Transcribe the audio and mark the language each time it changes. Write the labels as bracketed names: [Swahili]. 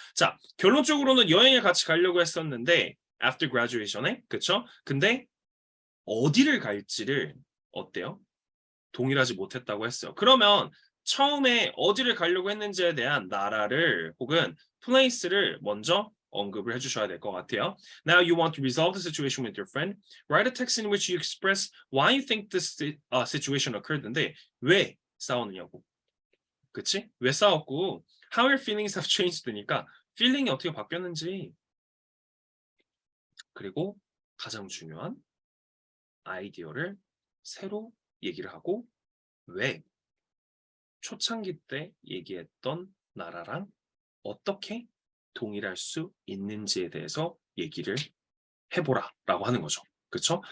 [Korean] 자, 결론적으로는 여행을 같이 가려고 했었는데 [English] after graduation [Korean] 에 그쵸? 근데 어디를 갈지를 어때요? 동일하지 못했다고 했어요. 그러면 처음에 어디를 가려고 했는지에 대한 나라를 혹은 place를 먼저 언급을 해주셔야 될 것 같아요. [English] Now you want to resolve the situation with your friend. Write a text in which you express why you think this situation occurred [Korean] 인데 왜 싸우느냐고. 그치? 왜 싸웠고 [English] how your feelings have changed [Korean] 니까 feeling이 어떻게 바뀌었는지 그리고 가장 중요한 아이디어를 새로 얘기를 하고 왜 초창기 때 얘기했던 나라랑 어떻게 동일할 수 있는지에 대해서 얘기를 해보라라고 하는 거죠. 그렇죠?